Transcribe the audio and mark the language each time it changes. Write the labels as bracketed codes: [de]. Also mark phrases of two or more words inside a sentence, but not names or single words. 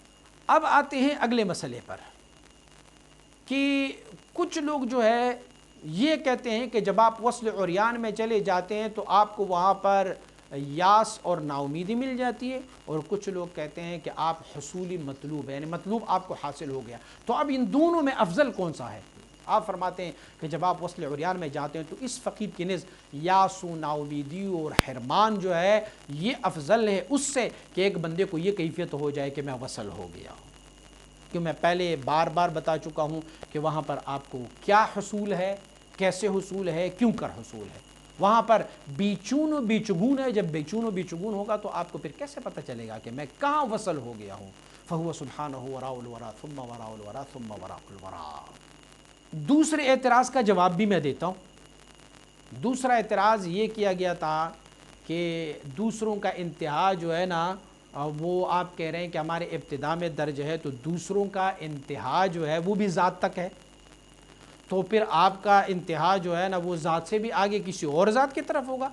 [ur] اب آتے ہیں اگلے مسئلے پر کہ کچھ لوگ جو ہے یہ کہتے ہیں کہ جب آپ وصل عریان میں چلے جاتے ہیں تو آپ کو وہاں پر یاس اور نا امیدی مل جاتی ہے، اور کچھ لوگ کہتے ہیں کہ آپ حصولی مطلوب ہے، یعنی مطلوب آپ کو حاصل ہو گیا۔ تو اب ان دونوں میں افضل کون سا ہے؟ آپ فرماتے ہیں کہ جب آپ وصل عریان میں جاتے ہیں تو اس فقیر کی نزد یاسو، ناامیدی اور حرمان جو ہے یہ افضل ہے اس سے کہ ایک بندے کو یہ کیفیت ہو جائے کہ میں وصل ہو گیا ہوں. کہ میں پہلے بار بار بتا چکا ہوں کہ وہاں پر آپ کو کیا حصول ہے، کیسے حصول ہے، کیوں کر حصول ہے. وہاں پر بیچون و بیچگون ہے. جب بیچون و بیچگون ہوگا تو آپ کو پھر کیسے پتہ چلے گا کہ میں کہاں وصل ہو گیا ہوں. [ar] فَهُوَ سُبْحَانَهُ وَرَاءُ الْوَرَا ثُمَّ وَرَاءُ الْوَرَا ثُمَّ وَرَاءُ الْوَرَا. [ur] دوسرے اعتراض کا جواب بھی میں دیتا ہوں. دوسرا اعتراض یہ کیا گیا تھا کہ دوسروں کا انتہا جو ہے نا وہ آپ کہہ رہے ہیں کہ ہمارے ابتدا میں درج ہے، تو دوسروں کا انتہا جو ہے وہ بھی ذات تک ہے، تو پھر آپ کا انتہا جو ہے نا وہ ذات سے بھی آگے کسی اور ذات کی طرف ہوگا.